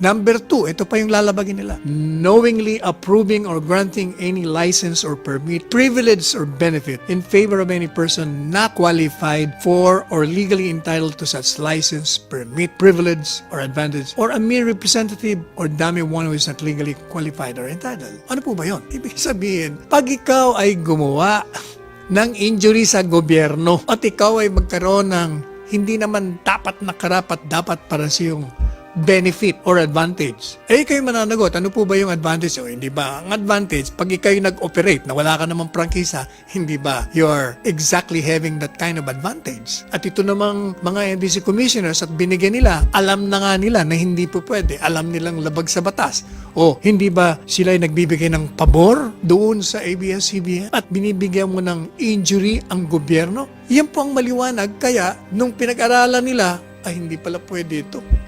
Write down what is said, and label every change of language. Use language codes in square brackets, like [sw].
[en] Number 2, [tl] ito pa yung lalabagin nila. [en] Knowingly approving or granting any license or permit, privilege or benefit in favor of any person not qualified for or legally entitled to such license, permit, privilege, or advantage, or a mere representative or dummy one who is not legally qualified or entitled. [tl] Ano po ba yun? Ibig sabihin, pag ikaw ay gumawa ng injury sa gobyerno at ikaw ay magkaroon ng hindi naman dapat na karapat-dapat para sa iyong benefit or advantage, kayo mananagot, ano po ba yung advantage? O hindi ba? Ang advantage, pag ikaw nag-operate na wala ka namang prangkisa, hindi ba [en] you're exactly having that kind of advantage? [tl] At ito namang mga NTC commissioners at binigyan nila, alam na nga nila na hindi po pwede, alam nilang labag sa batas. O hindi ba sila ay nagbibigay ng pabor doon sa ABS-CBN at binibigyan mo ng injury ang gobyerno? Yan po ang maliwanag, kaya nung pinag-aralan nila, ay hindi pala pwede ito.